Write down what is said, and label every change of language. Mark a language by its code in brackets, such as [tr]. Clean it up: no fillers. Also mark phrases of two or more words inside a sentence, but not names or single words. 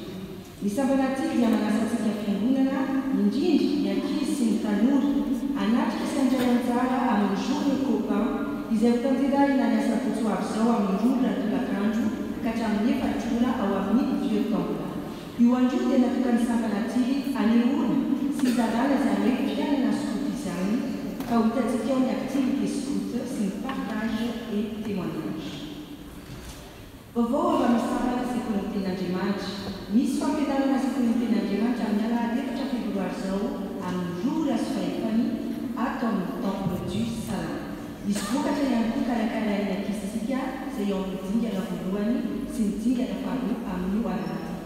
[mg] Ny sampana tily dia manasantsika fiangonana indrindra ny ankizy sy ny tanora anatrika sy andray anjara amin'ny [fr] journée copain [mg] izay ho tanterahina ny asa potsoavy izao amin'ny roa ratolakandro ka hatramin'ny 4 ora ao amin'ny vieux temple. Io andro dia natokany sampana tily anehoana sy izarana izany hoe mpianana scout izany ka ho hitantsika ao ny [fr] activité scout [mg] sy ny [fr] partage et témoignage. [mg] Vaovao avy amin'ny sampana sekolony ten'Andriamanitra. Misy fampianarana sekolony ten'Andriamanitra amin'ny alahady 4 febroary izao amin'ny roa sy fahefany ato amin'ny temple du Salin. Misy vokatra ihany koa karakaraina ankizintsika izay ao amin'ny dingana voalohany sy ny dingana faharoa amin'ny alahady.